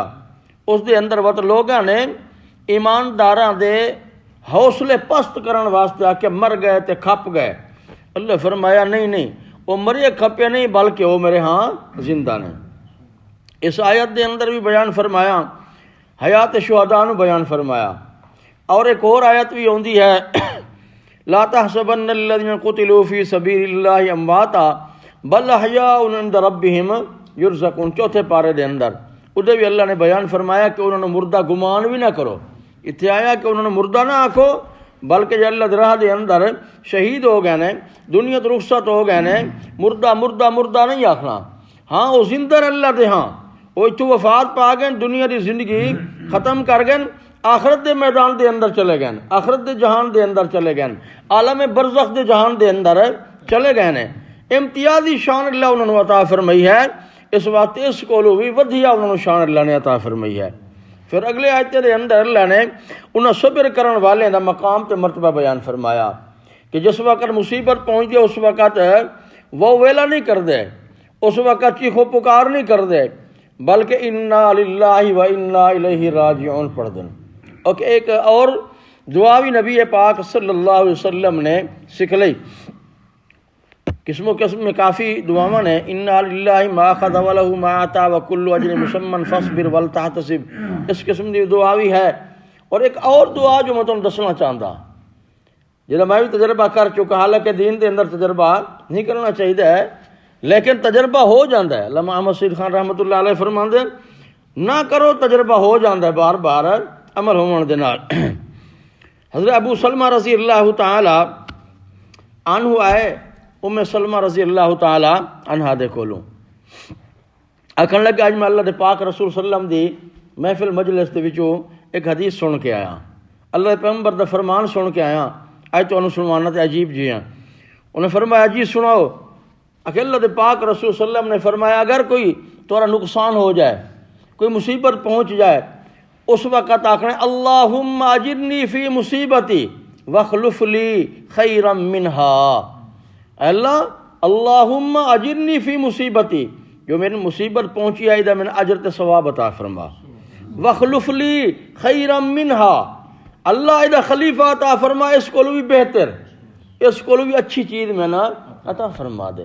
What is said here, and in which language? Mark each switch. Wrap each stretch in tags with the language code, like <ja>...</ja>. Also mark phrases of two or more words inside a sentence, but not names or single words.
<pa>اس دے اندر وقت لوگاں نے ایمانداراں دے حوصلے پست کرن واسطے آ کے مر گئے تے کھپ گئے، اللہ فرمایا نہیں وہ مرے کھپے نہیں بلکہ وہ میرے ہاں زندہ نے۔ اس آیت دے اندر بھی بیان فرمایا، حیات شہداء نو بیان فرمایا، اور ایک اور آیت بھی ہوندی ہے</pa> <ar>لا تحسبن الذين قتلوا في سبيل الله امواتا بل احياء عند ربهم يرزقون،</ar> <pa>چوتھے پارے دے اندر ادھے بھی اللہ نے بیان فرمایا کہ انہوں نے مردہ گمان بھی نہ کرو، اتنے آیا کہ انہوں نے مردہ نہ آکھو بلکہ جو اللہ راہ دے اندر شہید ہو گئے نے، دنیا تو رخصت ہو گئے نے، مردہ نہیں آکھنا، ہاں وہ زندہ اللہ دے، ہاں وہ اتو وفات پا گئے، دنیا دی زندگی ختم کر گئے، آخرت دے میدان دے اندر چلے گئے، آخرت دے جہان دے اندر چلے گئے، عالم برزخ دے جہان دے اندر چلے گئے نے۔ امتیازی شان اللہ انہوں نے عطا فرمائی ہے، اس واسطے اس کولو بھی ودھیا انہوں نے شان اللہ نے عطا فرمائی ہے۔ پھر اگلے آیت دے اندر اللہ نے انہاں صبر کرن والے دا مقام تے مرتبہ بیان فرمایا کہ جس وقت مصیبت پہنچ دے اس وقت وہ ویلا نہیں کر دے، اس وقت چیخو پکار نہیں کر دے، بلکہ</pa> <ar>انا للہ و انا الیہ راجعون</ar> <pa>پڑھ دیں۔ اوکے، ایک اور دعا بھی نبی پاک</pa> <ar>صلی اللہ علیہ وسلم</ar> <pa>نے سکھ لی، قسم و قسم میں کافی دعاواں نے،</pa> <ar>انا للہ ما اخذ ولہ ما عطا وکل اجر مسمى فاصبر ولتحتسب،</ar> <ur>اس قسم کی دعا بھی ہے۔ اور ایک اور دعا جو میں تمہیں دسنا چاہتا جہاں میں بھی تجربہ کر چکا، حالانکہ دین</ur> <pa>دے اندر</pa> <ur>تجربہ نہیں کرنا چاہیے لیکن تجربہ ہو جاتا ہے، علامہ احمد سید خان</ur> <ar>رحمۃ اللہ علیہ</ar> <ur>فرماندے نہ کرو تجربہ ہو جاتا ہے بار بار عمل</ur> <pa>ہون دے نال۔ حضرت ابو سلمہ</pa> <ar>رضی اللہ تعالی عنہ</ar> <pa>آئے ام سلمہ</pa> <ar>رضی اللہ تعالی عنہ</ar> <pa>دے کولوں، آکھن لگے اج میں اللہ دے پاک رسول</pa> <ar>صلی اللہ علیہ وسلم</ar> <pa>دی محفل مجلس دے وچوں ایک حدیث سن کے آیا، اللہ دے پیغمبر دا فرمان سن کے آیا، اج تانوں سنوانا تے عجیب جی ہیں۔ انہیں فرمایا جی سناؤ، کہ اللہ دے پاک رسول</pa> <ar>صلی اللہ علیہ وسلم</ar> <pa>نے فرمایا اگر کوئی تورا نقصان ہو جائے، کوئی مصیبت پہنچ جائے، اس وقت آکھنا</pa> <ar>اللہم اجرنی فی مصیبتی واخلف لی خیرا منہا، اللہ اللہم اجرنی فی مصیبتی،</ar> <pa>جو میری مصیبت پہنچی آئی دا میں نے اجر تے ثواب عطا فرما،</pa> <ar>واخلف لی خیرا منہا،</ar> <pa>اللہ ایدہ خلیفہ عطا فرما، اس کو بھی بہتر، اس کو بھی اچھی چیز میں نا عطا فرما دے۔</pa>